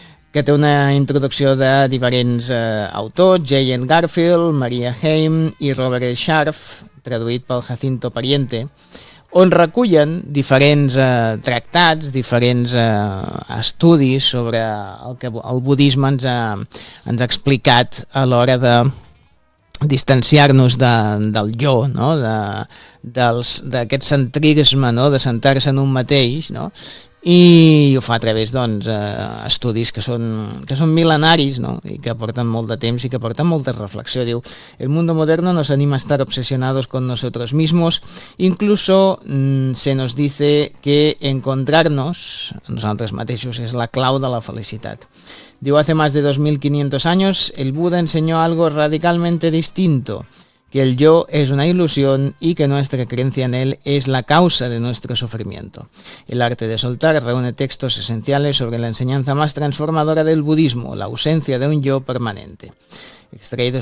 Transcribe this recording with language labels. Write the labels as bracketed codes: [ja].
[ca] que té una introducció de diferents autors, Jayen Garfield, Maria Haim i Robert Scharf, traduït pel Jacinto Pariente, on recullen diferents tractats, diferents estudis sobre el que el budisme ens ha explicat a l'hora de distanciar-nos del jo, no? D'aquest centrisme, no? De centrar-se en un mateix, no? I ho fa a través, doncs, estudis que són mil·lenaris, no? I que porten molt de temps i que porten molta reflexió. [es] Diu, el mundo moderno nos anima a estar obsesionados con nosotros mismos. Incluso se nos dice que encontrarnos a [ca] nosaltres mateixos és la clau de la felicitat. [es] Diu, hace más de 2.500 años el Buda enseñó algo radicalmente distinto, que el yo es una ilusión y que nuestra creencia en él es la causa de nuestro sufrimiento. El arte de soltar reúne textos esenciales sobre la enseñanza más transformadora del budismo, la ausencia de un yo permanente. Extraídos